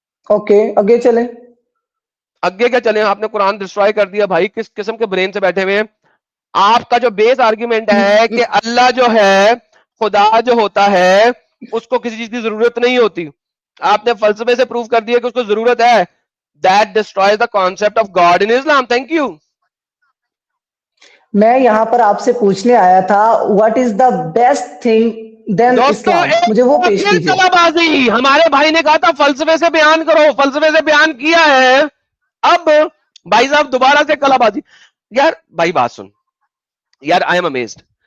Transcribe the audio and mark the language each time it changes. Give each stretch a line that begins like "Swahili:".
Urdu: Okay آگے چلیں. آگے کیا چلیں, آپ نے قرآن ڈسٹرائے کر دیا بھائی, کس قسم کے برین سے بیٹھے ہوئے. آپ کا جو بیس آرگیومنٹ ہے کہ اللہ جو ہے, خدا جو ہوتا ہے, اس کو کسی چیز کی ضرورت نہیں ہوتی. آپ نے فلسفے سے پروف کر دیا کہ اس کو ضرورت ہے.
English: That destroys the concept of God in Islam. Thank you.
Urdu: میں یہاں پر آپ سے پوچھنے آیا تھا
English: what is the best thing then Islam,
Urdu: مجھے وہ پیش کیجئے. ہمارے بھائی نے کہا تھا فلسفے سے بیان کرو, فلسفے سے بیان کیا ہے. اب بھائی صاحب دوبارہ سے کلا بازی. یار بھائی بات سن یار,
English: I am amazed.